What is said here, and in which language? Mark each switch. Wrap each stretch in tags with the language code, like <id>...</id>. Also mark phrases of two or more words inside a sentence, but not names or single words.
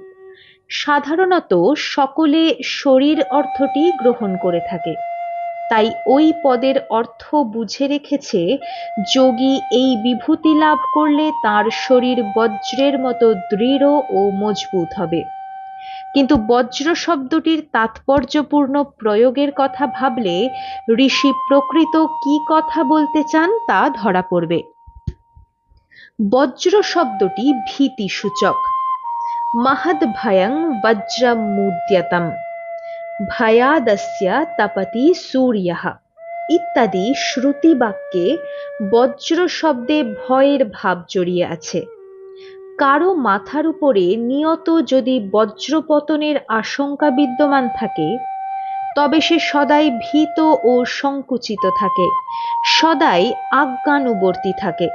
<bn>সাধারণত সকলে শরীর অর্থটি গ্রহণ করে থাকে, তাই ওই পদের অর্থ বুঝে রেখেছে, যোগী এই বিভূতি লাভ করলে তার শরীর বজ্রের মতো দৃঢ় ও মজবুত হবে। কিন্তু বজ্র শব্দটির তাৎপর্যপূর্ণ প্রয়োগের কথা ভাবলে ঋষি প্রকৃত কি কথা বলতে চান তা ধরা পড়বে। বজ্র শব্দটি ভীতিসূচক।</bn> <sa>महद भयं वज्रमुद्यतम, भयादस्य तपति सूर्यः</sa> <bn>ইত্যাদি শ্রুতি বাক্যে বজ্র শব্দে ভয়ের ভাব জড়িয়ে আছে। কারো মাথার উপরে নিয়ত যদি বজ্রপতনের আশঙ্কা বিদ্যমান থাকে, তবে সে সদাই ভীত ও সংকুচিত থাকে, সদাই আজ্ঞানুবর্তী থাকে।</bn>